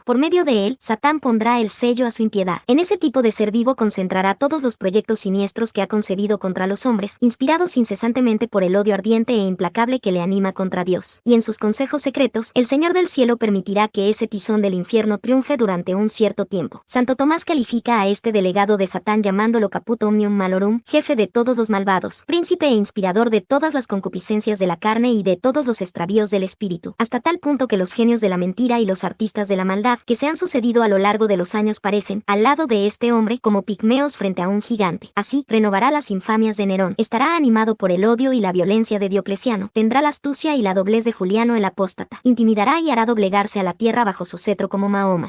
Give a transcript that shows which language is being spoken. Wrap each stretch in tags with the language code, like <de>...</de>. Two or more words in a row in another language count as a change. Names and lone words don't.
<es>Por medio de él, Satán pondrá el sello a su impiedad. En ese tipo de ser vivo concentrará todos los proyectos siniestros que ha concebido contra los hombres, inspirados incesantemente por el odio ardiente e implacable que le anima contra Dios. Y en sus consejos secretos, el Señor del cielo permitirá que ese tizón del infierno triunfe durante un cierto tiempo. Santo Tomás califica a este delegado de Satán llamándolo</es> <la>caput omnium malorum,</la> <es>jefe de todos los malvados, príncipe e inspirador de todas las concupiscencias de la carne y de todos los extravíos del espíritu, hasta tal punto que los genios de la mentira y los artistas de la maldad que se han sucedido a lo largo de los años parecen, al lado de este hombre, como pigmeos frente a un gigante. Así, renovará las infamias de Nerón, estará animado por el odio y la violencia de Diocleciano, tendrá la astucia y la doblez de Juliano el apóstata, intimidará y hará doblegarse a la tierra bajo su cetro como Mahoma.</es>